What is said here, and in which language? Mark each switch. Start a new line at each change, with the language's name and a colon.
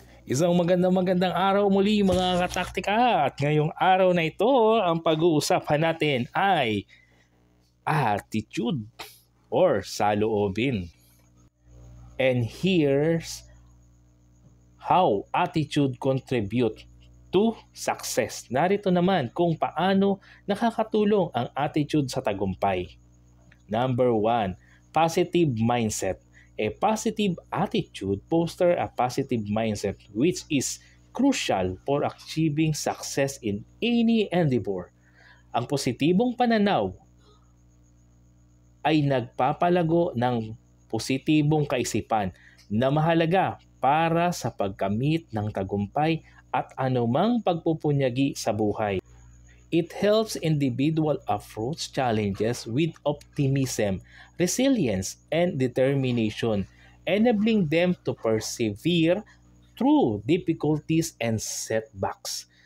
Filipino: Isang magandang araw muli mga kataktika, at ngayong araw na ito ang pag-uusapan natin ay attitude or saloobin.
English: And here's how attitude contribute to success.
Filipino: Narito naman kung paano nakakatulong ang attitude sa tagumpay.
English: Number 1, positive mindset. A positive attitude fosters a positive mindset which is crucial for achieving success in any endeavor.
Filipino: Ang positibong pananaw ay nagpapalago ng positibong kaisipan na mahalaga para sa pagkamit ng tagumpay at anumang pagpupunyagi sa buhay.
English: It helps individual approach challenges with optimism, resilience, and determination, enabling them to persevere through difficulties and setbacks.